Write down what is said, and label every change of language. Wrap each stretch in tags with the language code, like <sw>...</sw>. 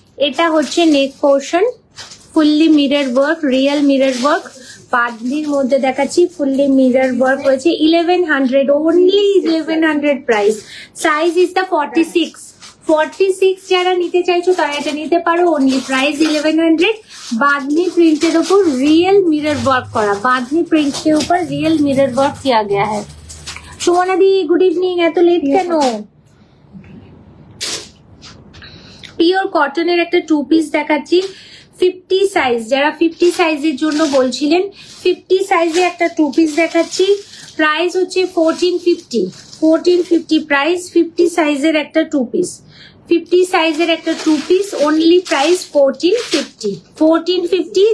<bn>এটা হচ্ছে নেক portion, fully mirror work, real mirror work. বাঁধনির মধ্যে দেখাচ্ছি ফুললি মিরর ওয়ার্ক হয়েছে। 1100, only 1100 price. Size is the 46 যারা নিতে চাইছো তারা এটা নিতে পারো। Only price 1100।</bn> <hi>बांधनी प्रिंटेर ऊपर रियल मिरर वर्क करा, बांधनी प्रिंट के ऊपर रियल मिरर वर्क किया गया है।</hi> <en>Sumana di good evening,</en> <bn>এত লেট কেন? পিওর কটনের একটা 2 পিস দেখাচ্ছি 50 সাইজ, যারা 50 সাইজের জন্য বলছিলেন 50 সাইজে একটা 2 পিস দেখাচ্ছি। প্রাইস হচ্ছে 1450 প্রাইস। 50 সাইজের একটা 2 পিস, 50 সাইজের একটা 2 পিস, অনলি প্রাইস 1450।</bn>